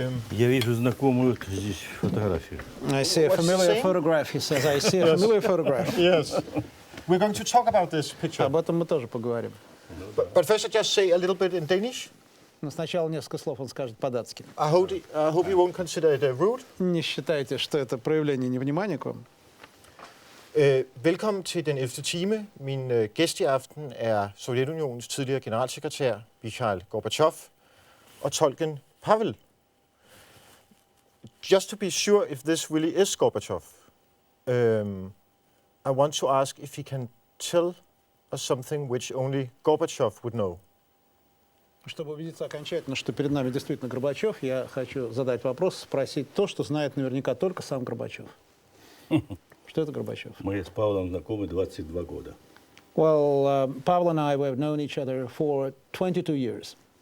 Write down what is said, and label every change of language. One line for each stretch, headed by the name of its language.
Russian: Я вижу знакомую здесь фотографию.
English: I see a familiar photograph, he says. I see a familiar photograph. Yes. We're going to talk about this picture.
Russian: Об этом мы тоже поговорим.
English: But first I just say a little bit in Danish.
Russian: Но сначала несколько слов он скажет по-датски.
English: I hope you won't consider it rude.
Russian: Не считайте, что это проявление невнимания к вам.
Danish: Velkommen til den 11. time. Min gæst i aften er Sovjetunionens tidligere generalsekretær, Mikhail Gorbatjov, og tolken Pavel.
English: Just to be sure if this really is Gorbatjov, I want to ask if he can tell us something which only Gorbatjov would know.
Russian: Чтобы убедиться окончательно, что перед нами действительно Горбачев, я хочу задать вопрос, спросить то, что знает наверняка только сам Горбачев. Что это Горбачев? Мы с Павлом знакомы 22 года.
English: Well, Pavel and I have known each other for 22 years.